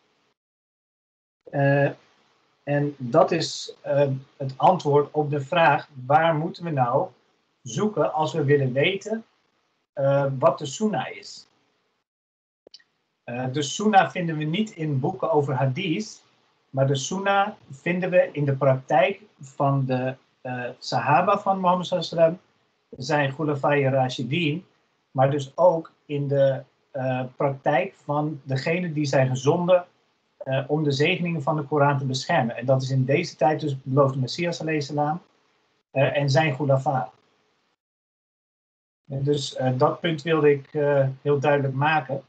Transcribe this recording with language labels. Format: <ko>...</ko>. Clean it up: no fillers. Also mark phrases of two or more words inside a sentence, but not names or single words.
<nl>En dat is het antwoord op de vraag: waar moeten we nou zoeken als we willen weten wat de Sunnah is? De Sunnah vinden we niet in boeken over hadith, maar de Sunnah vinden we in de praktijk van de Sahaba van Mohammed</nl> <ar>صلى الله عليه وسلم,</ar> <nl>zijn</nl> <ar>خلفاء راشدين,</ar> <nl>maar dus ook in de praktijk van degene die zijn gezonden om de zegeningen van de Koran te beschermen. En dat is in deze tijd dus de beloofde Messias</nl> <ar>عليه السلام</ar> <nl>en zijn Khulafa. Dus dat punt wilde ik heel duidelijk maken.</nl>